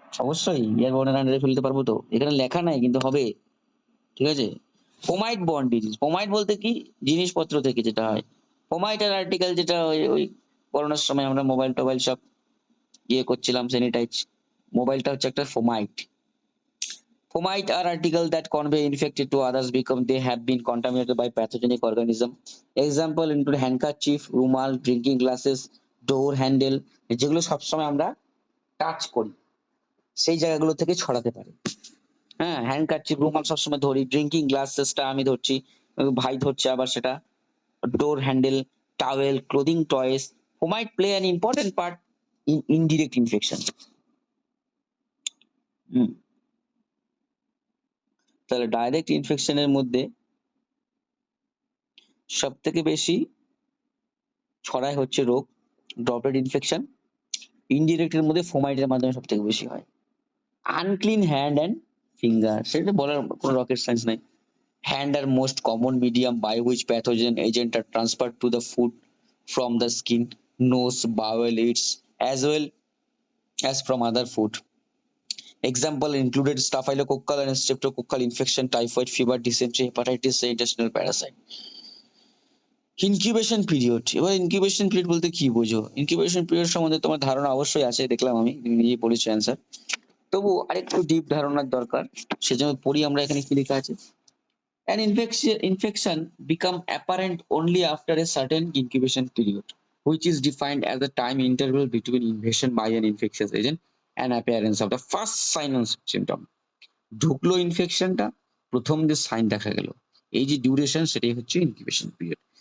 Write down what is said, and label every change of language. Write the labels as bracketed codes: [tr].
[bn] অবশ্যই এয়ারবোর্নের আন্ডারে ফেলতে পারবো। তো এখানে লেখা নাই কিন্তু হবে, ঠিক আছে। ফোমাইট বর্ন ডিজিজ, ফোমাইট বলতে কি, জিনিসপত্র থেকে যেটা হয়। ফোমাইটের আর্টিকেল যেটা ওই করোনার সময় আমরা মোবাইল টোবাইল সব ইয়ে করছিলাম, স্যানিটাইজ, মোবাইলটা হচ্ছে একটা ফোমাইট। [en] Fomite are articles that convey infected to others become they have been contaminated by pathogenic organism. Example include handkerchief, [bn] রুমাল, ড্রিঙ্কিং গ্লাসেস, ডোর হ্যান্ডেল, যেগুলো সবসময় আমরা টাচ করি সেই জায়গাগুলো থেকে ছড়াতে পারে। হ্যাঁ, হ্যান্ডকারচিফ, রুমাল সবসময় ধরি, ড্রিঙ্কিং গ্লাসেসটা আমি ধরছি, ভাই ধরছে আবার সেটা, ডোর handle, towel, clothing toys. [en] Fomites play an important part in indirect infection. [bn] তাহলে ডাইরেক্ট ইনফেকশনের মধ্যে সব থেকে বেশি ছড়ায় হচ্ছে রোগ ড্রপলেট ইনফেকশন। ইনডিরেক্টের মধ্যে ফোমাইটের মাধ্যমে সব থেকে বেশি হয়। [en] unclean hand and finger, [bn] সেটা বলার কোনো রকেট সায়েন্স নাই। [en] Hand are most common medium by which pathogen agent are transferred to the food from the skin, nose, bowel, eats, as well as from other food. Example included staphylococcal and streptococcal infection, typhoid fever, dysentery, hepatitis C, intestinal parasite. [bn] Incubation period, এবার incubation period বলতে কি বোঝো? Incubation period সম্বন্ধে তোমার ধারণা অবশ্যই আছে, দেখলাম আমি, তুমি নিজেই পড়েছো অ্যান্সার। তবু আরেকটু ডিপ ধারণার দরকার, সেজন্য পড়ি আমরা এখানে কি লেখা আছে। [en] An infection become apparent only after a certain incubation period, which is defined as the time interval between invasion by an infectious agent and appearance of the first sign and symptom. [bn] ঢুকলো ইনফেকশনটা, প্রথম যে sign দেখা গেল, এই যে duration, সেটাই হচ্ছে incubation period.